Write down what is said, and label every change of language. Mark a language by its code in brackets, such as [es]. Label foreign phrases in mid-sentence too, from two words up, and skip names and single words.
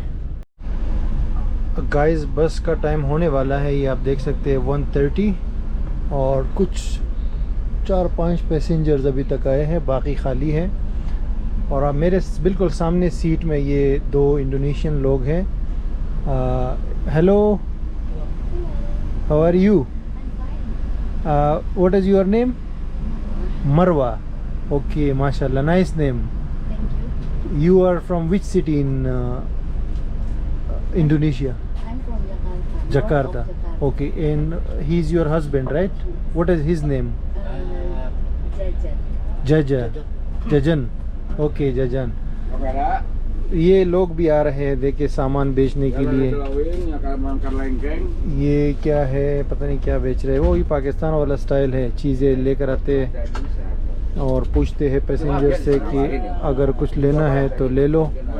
[hi] गाइस, बस का टाइम होने वाला है, ये आप देख सकते हैं 1:30, और कुछ 4-5 पैसेंजर्स अभी तक आए हैं, बाकी खाली है। और आप मेरे बिल्कुल सामने सीट में ये 2 इंडोनेशियन लोग हैं। [en] हेलो, How are you? What is your name? मरवा। Okay, ما شاء الله, nice name. You are from which city in Indonesia? I'm from Jakarta. Jakarta. North of Jakarta. Okay, and he's your husband, right? What is his name? Jajan. Jajan. Okay, Jajan. [hi] ये लोग भी आ रहे हैं देखे सामान बेचने के लिए। ये क्या है, पता नहीं क्या बेच रहे हैं। वो ही पाकिस्तान वाला स्टाइल है, चीज़ें लेकर आते हैं और पूछते हैं पैसेंजर से कि अगर कुछ लेना है तो ले लो।